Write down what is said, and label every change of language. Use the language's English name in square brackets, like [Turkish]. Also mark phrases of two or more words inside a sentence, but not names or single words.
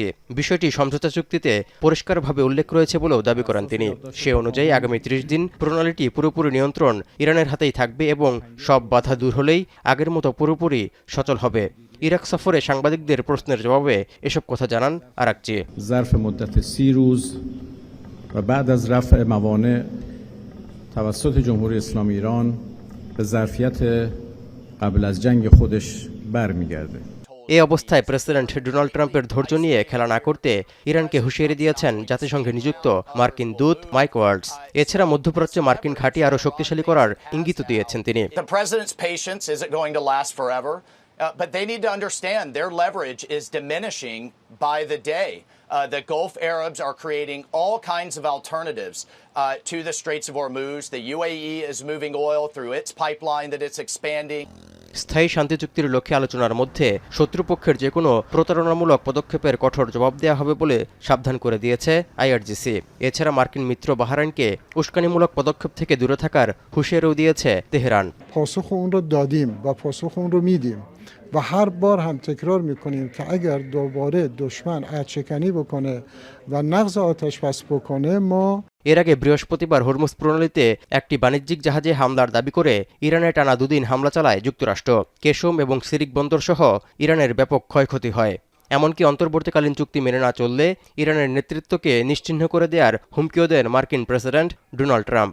[Bangla] বিষয়টি সমঝোতা চুক্তিতে পরিষ্কারভাবে উল্লেখ রয়েছে বলেও দাবি করেন তিনি। সে অনুযায়ী আগামী 30 দিন প্রণালীটি পুরোপুরি নিয়ন্ত্রণ ইরানের হাতেই থাকবে এবং সব বাধা দূর হলেই আগের মতো পুরোপুরি সচল হবে। ইরাক সফরে সাংবাদিকদের প্রশ্নের জবাবে এসব কথা জানান আরাকচি। [Persian] ظرف مدت 30 روز و بعد از رفع موانع توسط جمهوری اسلامی ایران به ظرفیت قبل از جنگ خودش برمیگرده। [Bangla] এই অবস্থায় প্রেসিডেন্ট ডোনাল্ড ট্রাম্পের ধৈর্য নিয়ে খেলা না করতে ইরানকে হুঁশিয়ারি দিয়েছেন জাতিসংঘে নিযুক্ত মার্কিন দূত মাইক ওয়ার্ডস। এছাড়া মধ্যপ্রাচ্যে মার্কিন ঘাঁটি আরও শক্তিশালী করার ইঙ্গিত দিয়েছেন তিনি। [English] But they need to understand their leverage is diminishing by the day. The Gulf Arabs are creating all kinds of alternatives to the Straits of Hormuz. The UAE is moving oil through its pipeline that it's expanding. [Bangla] স্থায়ী শান্তি চুক্তির লক্ষ্যে আলোচনার মধ্যে শত্রুপক্ষের যে কোনো প্রতারণামূলক পদক্ষেপের কঠোর জবাব দেওয়া হবে বলে সাবধান করে দিয়েছে আইআরজিসি। এছাড়া মার্কিন মিত্র বাহরাইনকে উস্কানিমূলক পদক্ষেপ থেকে দূরে থাকার হুঁশিয়ারিও দিয়েছে তেহরান। [Persian] و هر بار هم تکرار میکنیم که اگر دوباره دشمن عدشکنی بکنه و نقض آتش بس بکنه ما [Bangla] এর আগে বৃহস্পতিবার হরমুজ প্রণালীতে একটি বাণিজ্যিক জাহাজে হামলার দাবি করে ইরানে টানা 2 দিন হামলা চালায় যুক্তরাষ্ট্র। কেশম এবং সিরিক বন্দর সহ ইরানের ব্যাপক ক্ষয়ক্ষতি হয়। এমনকি অন্তর্বর্তীকালীন চুক্তি মেনে না চললে ইরানের নেতৃত্বকে নিশ্চিহ্ন করে দেওয়ার হুমকিও দেন মার্কিন প্রেসিডেন্ট ডোনাল্ড ট্রাম্প।